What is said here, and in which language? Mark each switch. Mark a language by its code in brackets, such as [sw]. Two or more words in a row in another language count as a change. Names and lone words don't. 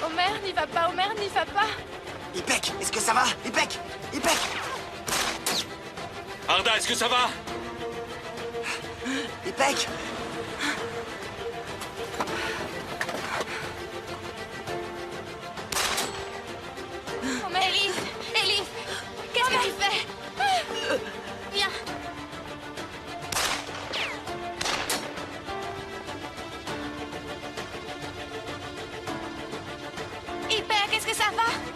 [fr] Omer, n'y va pas, Omer, n'y va pas. Ipek, est-ce que ça va? Ipek! Ipek! Arda, est-ce que ça va? Ipek! Omer, Elif, qu'est-ce que tu fais? Viens. Ipek, est-ce que ça va?